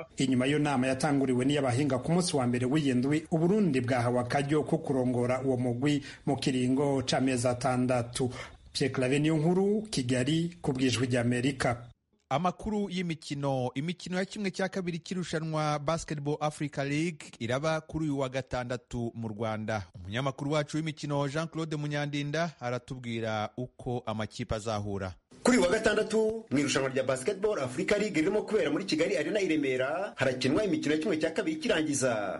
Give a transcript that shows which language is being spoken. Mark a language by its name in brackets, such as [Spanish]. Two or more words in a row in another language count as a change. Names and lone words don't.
[Rundi] Inyuma yo nama yatanguriwe n'abahinga ku munsi wa mbere w'iyindwi, Uburundi bwahawe akaryo ko kurongora uwo mugwi mu kiringo c'amezi 6. Pierre Claver Niyonkuru, Kigali, ku bw'Ijwi ry'Amerika. [Kinyarwanda] Amakuru y'imikino ya kimwe cya kabiri kirushanwa Basketball Africa League iraba kuri uyu wa gatandatu mu Rwanda. Umunyamakuru wacu w'imikino Jean Claude Munyandinda aratubwira uko amakipe azahura. Kuri wa gatandatu mu irushanwa rya Basketball Africa League ririmo kubera muri Kigali Arena i Remera harakinwa imikino ya kimwe cya kabiri kirangiza.